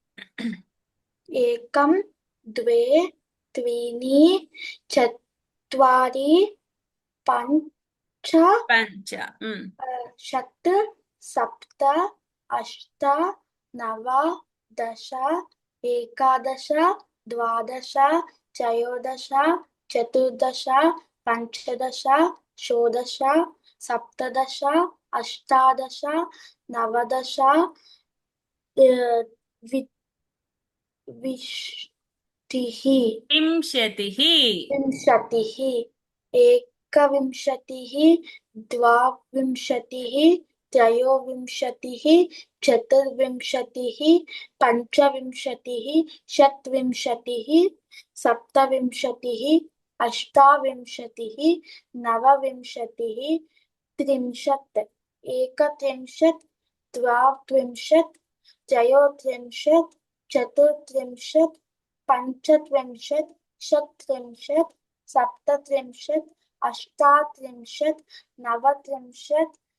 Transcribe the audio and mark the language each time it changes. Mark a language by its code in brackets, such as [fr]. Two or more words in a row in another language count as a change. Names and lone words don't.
[sa] ఏకం, ద్వే, త్రీణి, చత్వారి, పంచ, షట్, సప్త, అష్ట, నవ, దశ, ఏకాదశ, ద్వాదశ, త్రయోదశ, చతుర్దశ, పంచదశ, షోడశ, సప్తదశ, అష్టాదశ, నవదశ, వింశతిః. एकविंशतिः, द्वाविंशतिः, त्रयोविंशतिः, चतुर्विंशतिः, पञ्चविंशतिः, षट्विंशतिः, सप्तविंशतिः, अष्टाविंशतिः, नवविंशतिः, त्रिंशत्, एकत्रिंशत्, द्वात्रिंशत्, त्रयोत्रिंशत्, चतुर्त्रिंशत्, पञ्चत्रिंशत्, षट्त्रिंशत्, सप्तत्रिंशत्, अष्टात्रिंशत्, नवत्रिंशत्,